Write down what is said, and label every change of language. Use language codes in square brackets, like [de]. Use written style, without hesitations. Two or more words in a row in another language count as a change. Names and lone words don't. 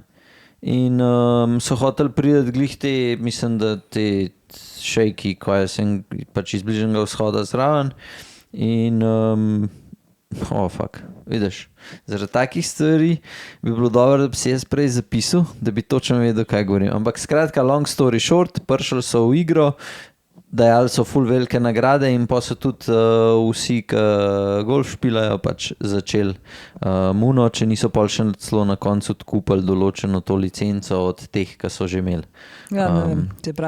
[sl] In so hoteli priti glih te, mislim, da te šejki, ko je sem pač iz Bližnjega vzhoda zraven. In fuck, vidiš, zaradi takih stvari bi bilo dobro, da bi se jaz prej zapisal, da bi točno vedel, kaj govorim. Ampak skratka, [en] long story short, [sl] prišli so v igro, dajali so ful velike nagrade in pa so tudi vsi, ki golf špilajo, pač začeli muno, če niso pol še celo na koncu odkupili določeno to licenco od teh, ki so že imeli. Ja, ne vem, te pravim.